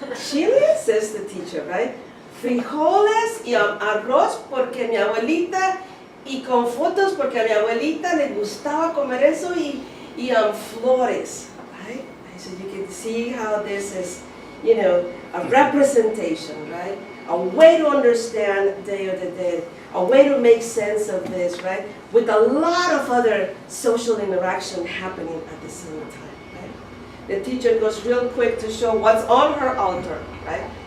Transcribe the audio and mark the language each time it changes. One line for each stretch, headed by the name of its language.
English: Chile, says the teacher, right?
Spanish: Frijoles y arroz porque mi abuelita, y con fotos porque a mi abuelita le gustaba comer eso y flores,
English: right? So you can see how this is, you know, a representation, right? A way to understand Day of the Dead, a way to make sense of this, right? With a lot of other social interaction happening at the same time, right? The teacher goes real quick to show what's on her altar, right?